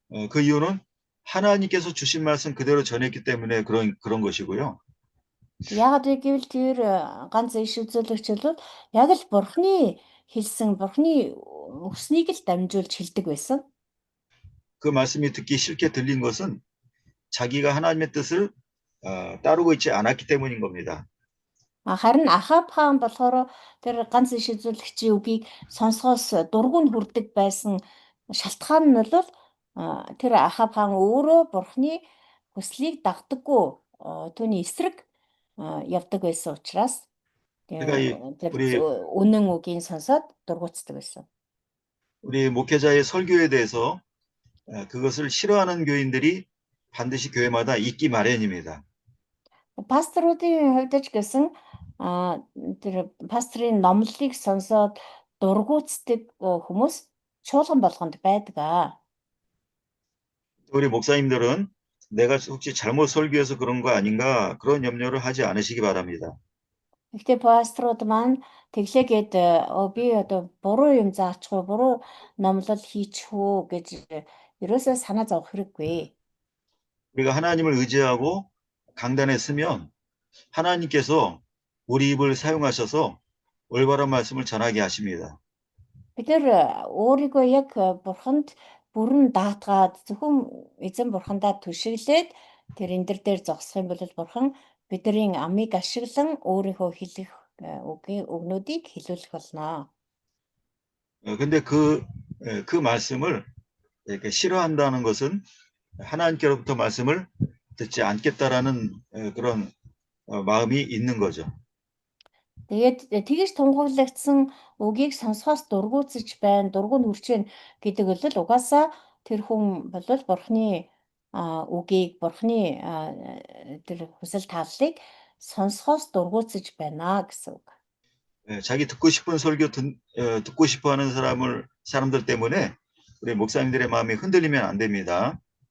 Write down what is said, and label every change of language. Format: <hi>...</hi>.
<ko>그 이유는 하나님께서 주신 말씀 그대로 전했기 때문에 그런 것이고요.</ko> <mn>Яагаад вэ гэвэл тэр ганц иш үзүүлэгч бол яг л Бурхны хэлсэн Бурхны өгснийг л дамжуулж хэлдэг байсан.</mn> <ko>그 말씀이 듣기 싫게 들린 것은 자기가 하나님의 뜻을 따르고 있지 않았기 때문인 겁니다.</ko> <mn>Харин Ахав хаан болохоор тэр ганц иш үзүүлэгчийн үгийг сонсохоос дургу нь хүрдэг байсан шалтгаан нь бол тэр Ахав хаан өөрөө Бурхны хүслийг дагдаггүй түүний эсрэг явдаг байсан учраас тэр үнэн үгийг сонсоод дургуутдаг байсан.</mn> <ko>우리 목회자의 설교에 대해서 그것을 싫어하는 교인들이 반드시 교회마다 있기 마련입니다.</ko> <mn>Пасторуудын хувьд ч гэсэн тэр пасторын номлолыг сонсоод дургуутдаг хүмүүс чуулган болгонд байдаг.</mn> <ko>우리 목사님들은 내가 혹시 잘못 설교해서 그런 거 아닌가 그런 염려를 하지 않으시기 바랍니다.</ko> <mn>Гэхдээ пасторууд маань тэглээгээд би одоо буруу юм заачихгүй буруу номлол хийчихүү гэж ерөөсөө санаа зовох хэрэггүй.</mn> <ko>우리가 하나님을 의지하고 강단에 서면 하나님께서 우리 입을 사용하셔서 올바른 말씀을 전하게 하십니다.</ko> <mn>Бид нэр өөрийгөө яг бурханд бүрэн даатгаад зөвхөн эзэн бурхандаа түшиглээд тэр эндэр дээр зогсох юм бол бурхан бидний амийг ашиглан өөрийнхөө хэлэх үгнүүдийг хэлүүлэх болно.</mn> <ko>근데 그 말씀을 이렇게 싫어한다는 것은 하나님께로부터 말씀을 듣지 않겠다라는 그런 마음이 있는 거죠.</ko> <mn>Тэгээд тэгж тунгаглагдсан үгийг сонсохоос дургуутсаж байна, дургу нь хүрч байна гэдэг бол угаасаа тэр хүн бол бурхны үгийг, бурхны тэр хүсэл тааллыг сонсохоос дургуутсаж байна гэсэн үг.</mn> <ko>자기 듣고 싶은 설교 듣고 싶어하는 사람들 때문에 우리 목사님들의 마음이 흔들리면 안 됩니다.</ko>